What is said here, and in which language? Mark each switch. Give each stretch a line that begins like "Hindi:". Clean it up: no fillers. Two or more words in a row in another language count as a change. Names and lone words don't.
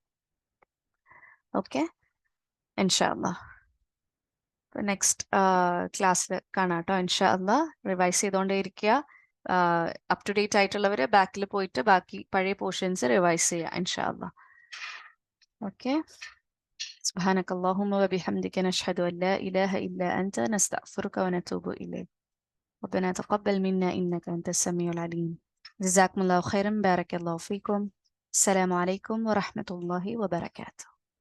Arabic: ഓക്കെ, إن شاء الله.
English: next class
Malayalam: കാണാം കേട്ടോ.
Arabic: إن شاء الله
Malayalam: റിവൈസ് ചെയ്തുകൊണ്ടേ ഇരിക്കുക.
English: up to date
Malayalam: ആയിട്ടുള്ളവർ ബാക്കിൽ പോയിട്ട് ബാക്കി പഴയ
English: portions revise
Malayalam: ചെയ്യുക
Arabic: إن شاء الله.
Malayalam: ഓക്കെ,
Arabic: سبحانك اللهم وبحمدك نشهد أن لا إله إلا أنت نستغفرك ونتوب إليك ربنا تقبل منا إنك أنت السميع العليم جزاكم الله خيرا بارك الله فيكم السلام عليكم ورحمة الله وبركاته